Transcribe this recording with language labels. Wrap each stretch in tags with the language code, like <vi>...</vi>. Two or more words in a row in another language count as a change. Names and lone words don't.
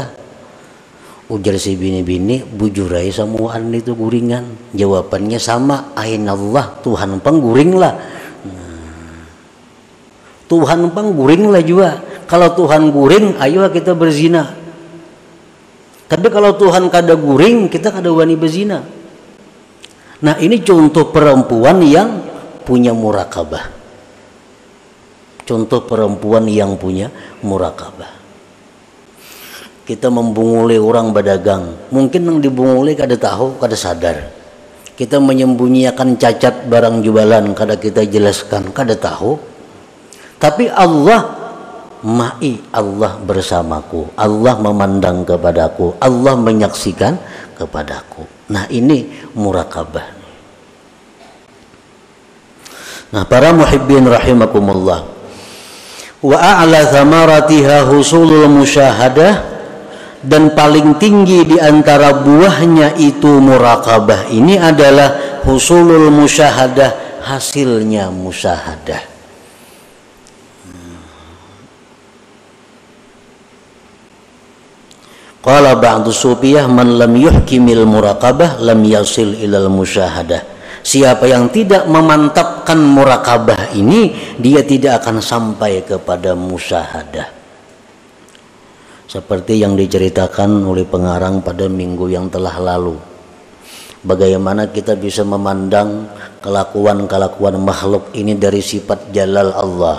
<bjn>Ujar si bini-bini, bujurai semuaan itu guringan. Jawabannya sama, ainallah, Tuhan pengguring lah. Tuhan pengguring lah juga.</bjn> <id>Kalau Tuhan guring, ayo kita berzina.</id> <bjn>Tapi kalau Tuhan kada guring, kita kada wani berzina.</bjn> <id>Nah ini contoh perempuan yang punya murakabah. Contoh perempuan yang punya murakabah.</id> <bjn>Kita membunguli orang berdagang, mungkin yang dibunguli kada tahu, kada sadar. Kita menyembunyikan cacat barang jualan, kada kita jelaskan, kada tahu.</bjn> <id>Tapi</id> <ar>الله معي,</ar> <id>Allah bersamaku, Allah memandang kepadaku, Allah menyaksikan kepadaku. Nah ini murakabah. Nah para</id> <ar>محبين رحمكم الله وأعلى ثمراتها حصول المشاهدة,</ar> <id>dan paling tinggi di antara buahnya itu murakabah ini adalah</id> <ar>حصول المشاهدة,</ar> <id>hasilnya musyahadah.</id> <ar>قال بعض الصوفية من لم يحكم المراقبة لم يصل إلى المشاهدة.</ar> <id>Siapa yang tidak memantapkan murakabah ini, dia tidak akan sampai kepada musyahadah. Seperti yang diceritakan oleh pengarang pada minggu yang telah lalu. Bagaimana kita bisa memandang kelakuan-kelakuan makhluk ini dari sifat jalal Allah.</id>